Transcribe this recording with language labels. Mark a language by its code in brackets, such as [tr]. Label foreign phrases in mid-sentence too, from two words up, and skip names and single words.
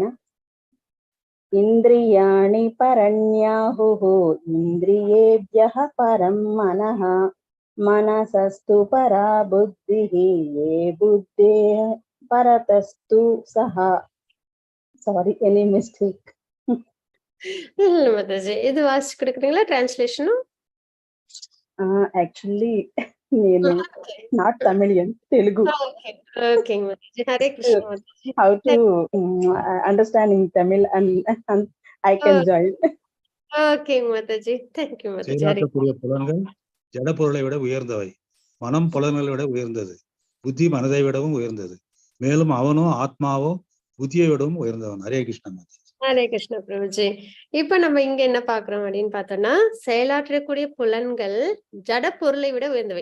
[sa] इन्द्रियाणि पराण्याहुः इन्द्रियेभ्यः परं मनः मनसस्तु परा बुद्धिः यो बुद्धेः परतस्तु सः. [en] Sorry, any mistake? [ta] இல்ல மாதாஜி, இது வாசிச்சு கொடுக்குறீங்களா டிரான்ஸ்லேஷனும்? [en] Actually నేను not Tamilian, Telugu. [te] ఓకే మాతాజీ. హరే కృష్ణ మాతాజీ. [en] How to understanding Tamil and I can join. [ta] ஓகே மாதாஜி, [en] thank you [ta] மாதாஜி. செயலாற்றக்கூடிய புலன்கள் ஜட பொருளை விட உயர்ந்தவை. மனம் புலன்களை விட உயர்ந்தது. புத்தி மனதை விடவும் உயர்ந்தது. மேலும் அவனோ ஆத்மாவோ புத்தியை விடவும் உயர்ந்தவன். ஹரே கிருஷ்ண மாதாஜி. ஹரே கிருஷ்ண பிரபுஜி. இப்ப நம்ம இங்க என்ன பாக்குறோம் அப்படின்னு பார்த்தோம்னா, செயலாற்றக்கூடிய புலன்கள் ஜட பொருளை விட உயர்ந்தவை.